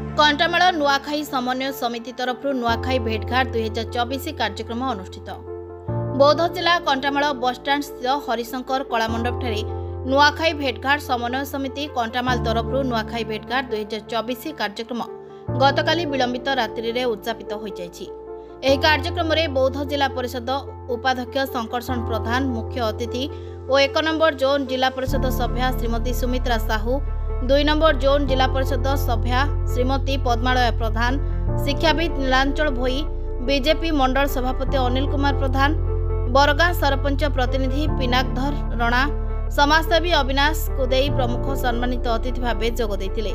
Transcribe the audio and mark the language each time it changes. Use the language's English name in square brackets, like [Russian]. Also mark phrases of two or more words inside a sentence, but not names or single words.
[Odia] କଣ୍ଟାମାଲ ନୂଆଖାଇ ସମନ୍ୱୟ ସମିତି ତରଫ ନୂଆଖାଇ ଭେଟଘାଟ 2024 କାର୍ଯ୍ୟକ୍ରମ ଅନୁଷ୍ଠିତ। ବୌଦ୍ଧ ଜିଲ୍ଲା କଣ୍ଟାମାଲ ବସଷ୍ଟାଣ୍ଡ ସ୍ଥିତ ହରିଶଙ୍କର କଳାମଣ୍ଡପ ଠାରେ ନୂଆଖାଇ ଭେଟଘାଟ ସମନ୍ୱୟ ସମିତି କଣ୍ଟାମାଲ ତରଫ ନୂଆଖାଇ ଭେଟଘାଟ 2024 କାର୍ଯ୍ୟକ୍ରମ ଗତକାଲି ବିଳମ୍ବିତ ରାତ୍ରି ରେ ଉଦଯାପିତ ହୋଇ ଯାଇଛି। ଏହି କାର୍ଯ୍ୟକ୍ରମ ରେ ବୌଦ୍ଧ ଜିଲ୍ଲା ପରିଷଦ ଉପାଧ୍ୟକ୍ଷ ସଙ୍କର୍ଷଣ ପ୍ରଧାନ ମୁଖ୍ୟ ଅତିଥି ଆଉ 1 [English] number zone [Odia] ଜିଲ୍ଲା ପରିଷଦ ସଭ୍ୟା ଶ୍ରୀମତୀ ସୁମିତ୍ରା ସାହୁ, 2 [English] number zone [Odia] ଜିଲ୍ଲା ପରିଷଦ ସଭ୍ୟା ଶ୍ରୀମତୀ ପଦ୍ମାଳୟା ପ୍ରଧାନ, ଶିକ୍ଷାବିତ୍ ନୀଳାଞ୍ଚଳ ଭୋଇ, ବିଜେପି ମଣ୍ଡଳ ସଭାପତି ଅନିଲ କୁମାର ପ୍ରଧାନ, ବରଗାଁ ସରପଞ୍ଚ ପ୍ରତିନିଧି ପିନାକଧର ରଣା, ସମାଜସେବୀ ଅବିନାଶ କୁଦେଇ ପ୍ରମୁଖ ସମ୍ମାନିତ ଅତିଥି ଭାବ ଯୋଗ ଦେଇଥିଲେ।